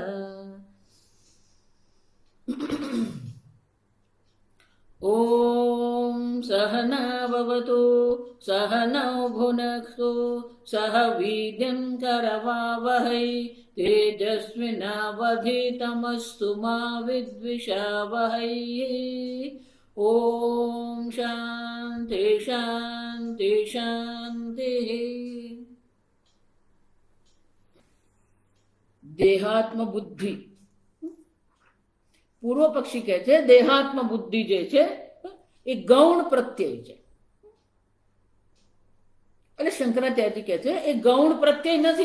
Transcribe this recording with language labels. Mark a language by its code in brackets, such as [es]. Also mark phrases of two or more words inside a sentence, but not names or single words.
[sa] ॐ सहना भवतु सहनौ भुनक्तु सह वीर्यं करवावहै तेजस्विनावधीतमस्तु मा विद्विषावहै। ॐ शान्ति शान्ति शान्तिः। [gu] દેહાત્મ બુદ્ધિ પૂર્વ પક્ષી કહે છે દેહાત્મ બુદ્ધિ જે છે એ ગૌણ પ્રત્યય છે એટલે શંકરાચાર્ય કહે છે એ ગૌણ પ્રત્યય નથી.